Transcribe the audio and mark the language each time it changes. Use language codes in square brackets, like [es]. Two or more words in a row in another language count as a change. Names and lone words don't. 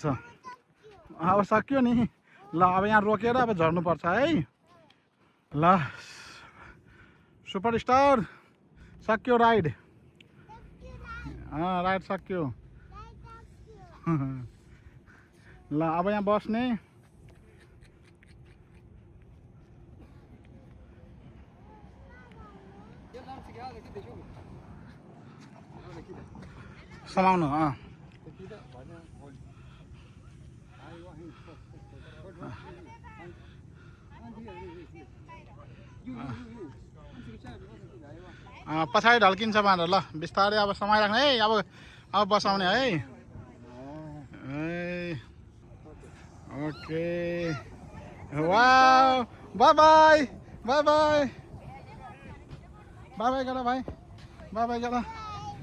[ne] अब सक्यो नि। ल अब यहाँ रोकेर अब झर्नुपर्छ है। ल सुपर स्टार सक्यो राइड। राइड सक्यो। ल अब यहाँ बस्ने। [ar] يلا امسك هدا كده شوف. هدا كده. [ne] समाउनु [ar] كده بعدين قول. ايوه هنا. [ne] पछाडि ढल्किन्छ बाँदर। ल बिस्तारै अब समाइराख्ने है। अब बसाउने है। [en] okay wow, bye bye bye bye bye bye [ne] गर भाइ, [en] bye bye [ne] गर।